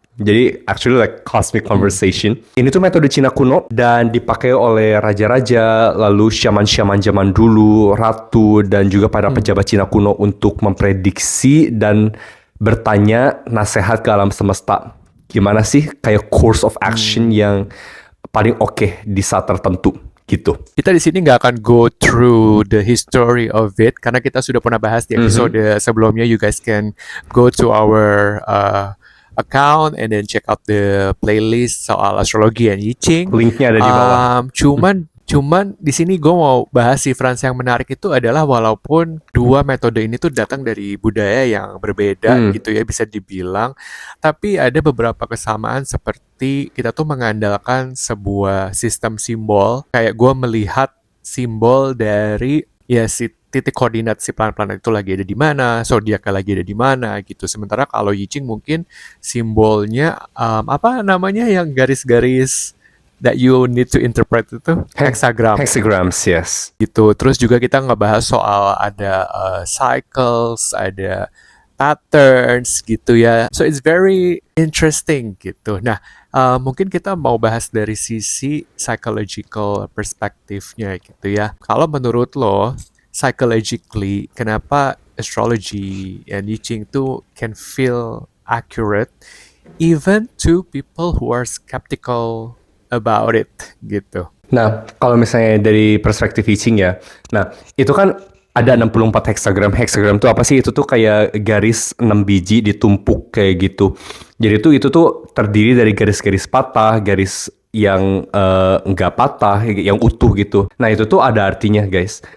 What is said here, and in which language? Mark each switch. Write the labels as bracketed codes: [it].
[en] Jadi actually like cosmic conversation. [id] Ini tuh metode Cina kuno dan dipakai oleh raja-raja, lalu syaman-syaman zaman dulu, ratu, dan juga para pejabat Cina kuno untuk memprediksi dan bertanya nasihat ke alam semesta. Gimana sih kayak course of action yang paling oke di saat tertentu gitu. Kita di sini nggak akan [en] go through the history of it [id] karena kita sudah pernah bahas di episode sebelumnya. [en] You guys can go to our account and then check out the playlist [id] soal astrologi [en] and I Ching. [id] Linknya ada di bawah. Cuman di sini gue mau bahas si Franz, yang menarik itu adalah walaupun dua metode ini tuh datang dari budaya yang berbeda gitu ya bisa dibilang, tapi ada beberapa kesamaan seperti kita tuh mengandalkan sebuah sistem simbol. Kayak gue melihat simbol dari ya si titik koordinat si planet-planet itu lagi ada di mana, zodiaknya lagi ada di mana gitu. Sementara kalau I Ching mungkin simbolnya apa namanya yang garis-garis [en] that you need to interpret [id] itu hexagram. [en] Hexagrams, yes. [id] Gitu. Terus juga kita ngebahas soal ada cycles, ada patterns gitu ya. [en] So it's very interesting gitu. [id] Nah, mungkin kita mau bahas dari sisi psychological perspektifnya gitu ya. Kalau menurut lo, [en] psychologically, kenapa astrology and I Ching itu can feel accurate even to people who are skeptical about it gitu. [id] Nah, kalau misalnya dari perspektif I Ching ya, nah itu kan ada 64 hexagram. Hexagram itu apa sih? Itu tuh kayak garis 6 biji ditumpuk kayak gitu. Jadi itu tuh terdiri dari garis-garis patah, garis yang nggak patah, yang utuh gitu. Nah, itu tuh ada artinya, guys.